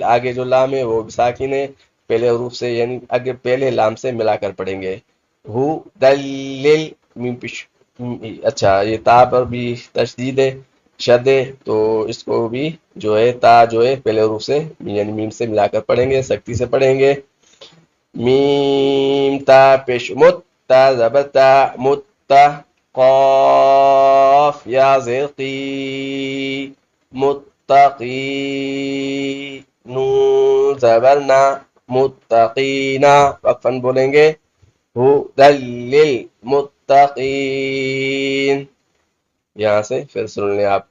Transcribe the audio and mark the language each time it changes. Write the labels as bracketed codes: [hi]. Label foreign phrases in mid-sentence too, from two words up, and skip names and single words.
[ur] آگے جو لام ہے وہ ساکن ہے، پہلے حروف سے یعنی آگے پہلے لام سے ملا کر پڑھیں گے. ہو دلیل میم پیش. اچھا، یہ تا پر بھی تشدید ہے، شد ہے، تو اس کو بھی جو ہے تا جو ہے پہلے حروف سے یعنی میم سے ملا کر پڑھیں گے، سختی سے پڑھیں گے. میم تا پیش مت، تا زبر تا، مت تا. قاف یا زیر قی، متقی. نون زبر نا، متقینا. وقفاً بولیں گے [ar] ہدی للمتقین. [ur] یہاں سے پھر سن لیں آپ.